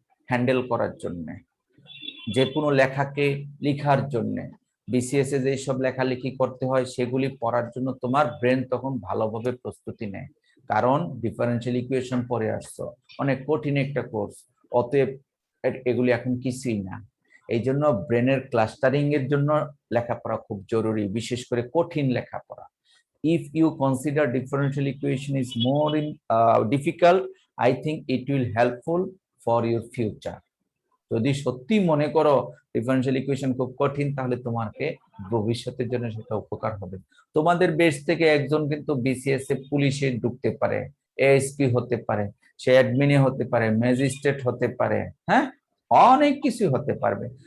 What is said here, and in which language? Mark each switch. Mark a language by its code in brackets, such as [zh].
[bn] Handle করার জন্য, যে কোনো লেখাকে লেখার জন্য, বিসিএস এ যেসব লেখালেখি করতে হয় সেগুলি পড়ার জন্য তোমার ব্রেন তখন ভালোভাবে প্রস্তুতি নেয়। কারণ ডিফারেন্সিয়াল ইকুয়েশন পড়ে আসছো, অনেক কঠিন একটা কোর্স, অতএব এগুলি এখন কিছুই না। এই জন্য ব্রেনের ক্লাস্টারিং এর জন্য লেখাপড়া খুব জরুরি, বিশেষ করে কঠিন লেখাপড়া। [en] If you consider differential equation is more difficult, I think it will helpful for your future. [bn] যদি সত্যি মনে করো ডিফারেনশিয়াল ইকুয়েশন খুব কঠিন, তাহলে তোমাকে ভবিষ্যতের জন্য সেটা উপকার হবে। তোমাদের বেশ থেকে একজন কিন্তু বিসিএস এ পুলিশে ঢুকতে পারে, এএসপি হতে পারে, সে অ্যাডমিনে হতে পারে, ম্যাজিস্ট্রেট হতে পারে, হ্যাঁ, অনেক কিছু হতে পারবে।